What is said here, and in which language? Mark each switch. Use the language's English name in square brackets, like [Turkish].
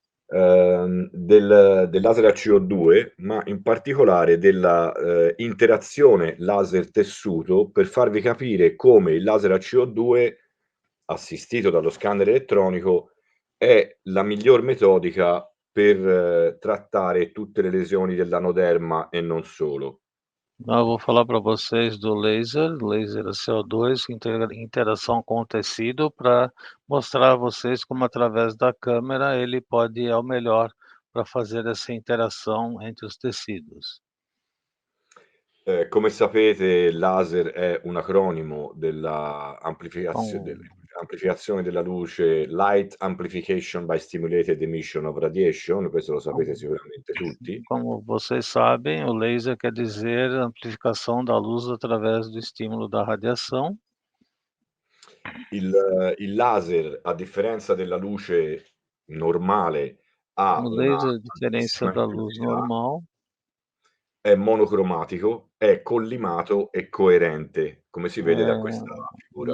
[Italian] del laser a CO2, ma in particolare della interazione laser-tessuto per farvi capire come il laser a CO2 assistito dallo scanner elettronico è la miglior metodica per trattare tutte le lesioni dell'anoderma e non solo. [Portuguese] Eu vou falar para vocês do laser CO2, interação com o tecido, para mostrar a vocês como através da câmera ele pode ir ao melhor para fazer essa interação entre os tecidos. [Italian] Come sapete, laser è un acronimo della amplificazione della luce, [English] Light Amplification by Stimulated Emission of Radiation, [Italian] questo lo sapete sicuramente tutti. [Portuguese] Como vocês sabem, o laser quer dizer amplificação da luz através do estímulo da radiação. [Italian] Il laser, a differenza della luce normale, ha [Portuguese] o laser, a diferença da luz normal, [Italian] è monocromatico, è collimato e coerente, come si vede da questa figura.